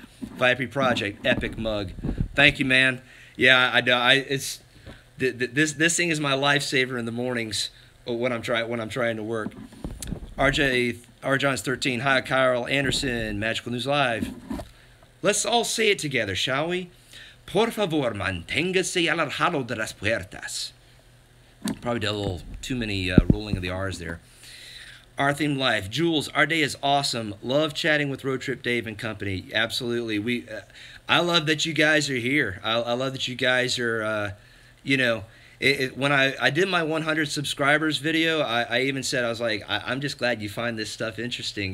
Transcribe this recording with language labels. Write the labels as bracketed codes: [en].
[en] VIP Project, epic mug. Thank you, man. Yeah, it's this thing is my lifesaver in the mornings when I'm trying to work. R. John's 13. Hi, Kyle Anderson, Magical News Live. Let's all say it together, shall we? [es] Por favor, manténgase alejado de las puertas. [en] Probably did a little too many rolling of the R's there. Our themed life. Jules, our day is awesome. Love chatting with Road Trip Dave and company. Absolutely. I love that you guys are here. I love that you guys are, you know, when I did my 100 subscribers video, I even said, I was like, I'm just glad you find this stuff interesting.